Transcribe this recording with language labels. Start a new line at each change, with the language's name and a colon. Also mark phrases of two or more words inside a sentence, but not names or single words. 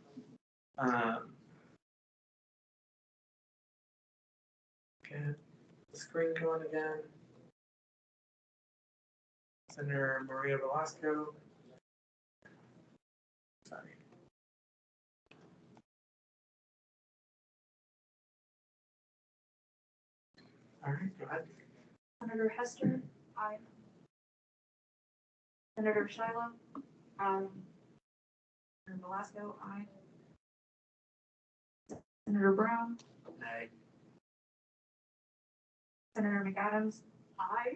English: Get the screen going again. Senator Maria Velasco. Sorry. All right, go ahead. Senator Hester. Aye. Senator Shiloh. Aye. Senator Velasco. Aye. Senator Brown. Nay. Senator McAdams. Aye.